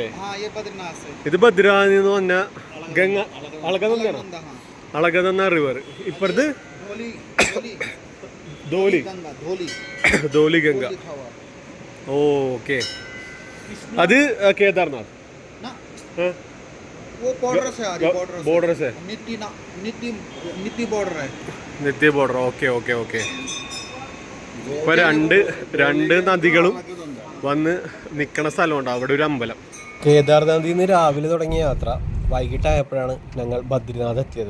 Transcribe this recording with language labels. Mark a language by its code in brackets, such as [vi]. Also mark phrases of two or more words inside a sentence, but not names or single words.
[hi] हाँ ये बद्रीनाथ से [ml] ഇത് ബദ്രിനാഥിൽ നിന്ന് വന്ന ഗംഗ അളകനന്ദാണ്. അളകനന്ദ റിവർ. ഇപ്പുറത്ത് ധോലി ധോലി ഗംഗ. ഓക്കെ, അത് കേദാർനാഥ് [hi] वो बॉर्डर से आ रही, बॉर्डर से नित्य बॉर्डर है. [ml] നിത്യ ബോർഡർ. ഓക്കെ ഓക്കെ ഓക്കെ. ഇപ്പൊ രണ്ട് നദികളും വന്ന് നിൽക്കണ സ്ഥലമുണ്ട്. അവിടെ ഒരു അമ്പലം. കേദാർനാഥിൽ നിന്ന് രാവിലെ തുടങ്ങിയ യാത്ര വൈകിട്ടായപ്പോഴാണ് ഞങ്ങൾ ബദ്രിനാഥ് എത്തിയത്.